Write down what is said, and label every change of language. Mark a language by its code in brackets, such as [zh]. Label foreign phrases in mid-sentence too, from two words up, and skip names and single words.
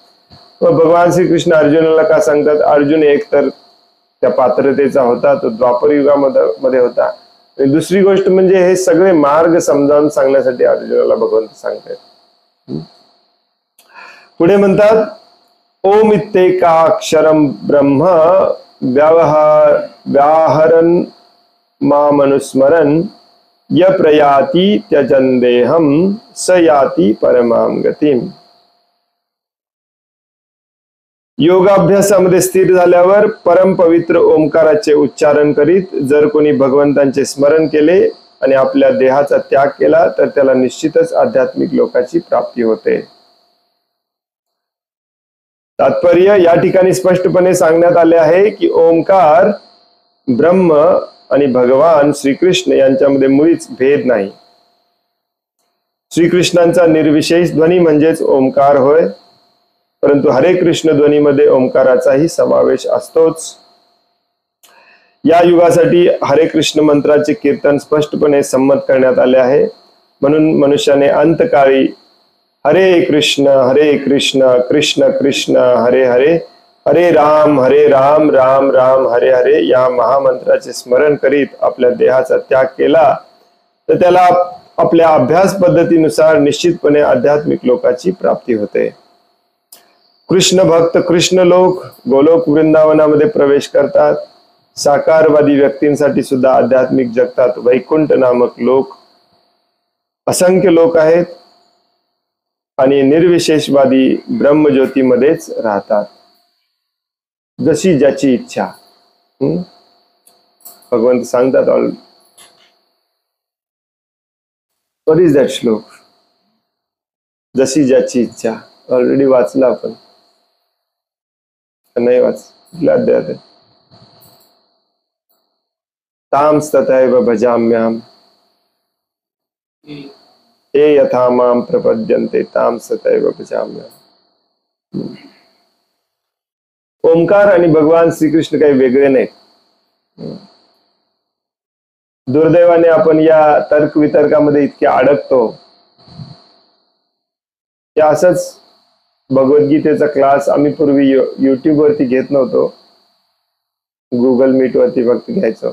[mr] मग भगवान श्रीकृष्ण अर्जुनाला का सांगतात? अर्जुन एक तर त्या पात्रतेचा होता, तो द्वापर युगामध्ये होता. आणि दुसरी गोष्ट म्हणजे हे सगळे मार्ग समजावून सांगण्यासाठी अर्जुनाला भगवंत सांगतात. पुढे म्हणतात [sa] ओम इत्येकाक्षरं ब्रह्म व्याहरन् मामनुस्मरन् य प्रयाति त्यजन् देहं स याति परमां गतिम्. [mr] योगाभ्यासामध्ये स्थिर झाल्यावर परम पवित्र ओंकाराचे उच्चारण करीत जर कोणी भगवंतांचे स्मरण केले आणि आपल्या देहाचा त्याग केला तर त्याला निश्चितच आध्यात्मिक लोकाची प्राप्ती होते. तात्पर्य या ठिकाणी स्पष्टपणे सांगण्यात आले आहे की ओंकार ब्रह्म आणि भगवान श्रीकृष्ण यांच्यामध्ये मुळीच भेद नाही. श्रीकृष्णांचा निर्विशेष ध्वनी म्हणजेच ओंकार होय. परंतु हरे कृष्ण ध्वनीमध्ये ओंकाराचाही समावेश असतोच. या युगासाठी हरे कृष्ण मंत्राचे कीर्तन स्पष्टपणे संमत करण्यात आले आहे. म्हणून मनुष्याने अंतकाळी हरे कृष्ण कृष्ण कृष्ण हरे हरे हरे राम राम राम हरे हरे या महामंत्राचे स्मरण करीत आपल्या देहाचा त्याग केला तर त्याला आपल्या अभ्यास पद्धतीनुसार निश्चितपणे आध्यात्मिक लोकाची प्राप्ती होते. कृष्ण भक्त कृष्ण लोक गोलोक वृंदावनामध्ये प्रवेश करतात. साकारवादी व्यक्तींसाठी सुद्धा आध्यात्मिक जगतात वैकुंठ नामक लोक असंख्य लोक आहेत आणि निर्विशेषवादी ब्रह्मज्योतीमध्येच राहतात. जशी ज्याची इच्छा. भगवंत सांगतात [en] all what is that श्लोक? [mr] जशी ज्याची इच्छा. ऑलरेडी वाचला आपण, नाही वाचला अध्याय. [sa] ताम तथैव भजाम्यहम् ये यथा माम प्रपद्यन्ते ताम तथैव भजाम्यहम्. [mr] ओंकार आणि भगवान श्रीकृष्ण काही वेगळे नाहीत. दुर्दैवाने आपण या तर्क वितर्कामध्ये इतके अडकतो की असंच भगवद्गीतेचा क्लास आम्ही पूर्वी युट्यूब वरती घेत नव्हतो, गुगल मीट वरती फक्त घ्यायचो.